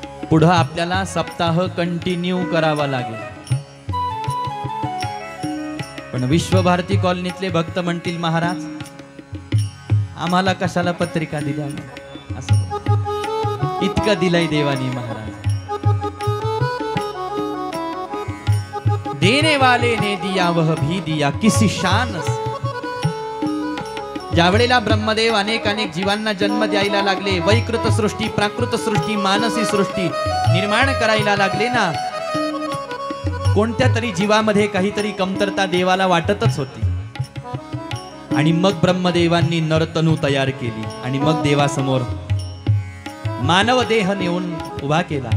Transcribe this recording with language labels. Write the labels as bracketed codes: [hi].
[mr] पुढं आपल्याला सप्ताह कंटिन्यू करावा लागेल. पण विश्वभारती कॉलनीतले भक्त म्हणतील, महाराज आम्हाला कशाला पत्रिका दिल्या, असं इतकं दिलंय देवानी महाराज. [hi] देने वाले ने दिया वह भी दिया किसी शान से. [mr] ज्या वेळेला ब्रह्मदेव अनेक अनेक जीवांना जन्म द्यायला लागले, वैकृत सृष्टी, प्राकृत सृष्टी, मानसी सृष्टी निर्माण करायला लागले ना, कोणत्या तरी जीवामध्ये काहीतरी कमतरता देवाला वाटतच होती. आणि मग ब्रह्मदेवांनी नरतनू तयार केली आणि मग देवासमोर मानव देह नेऊन उभा केला.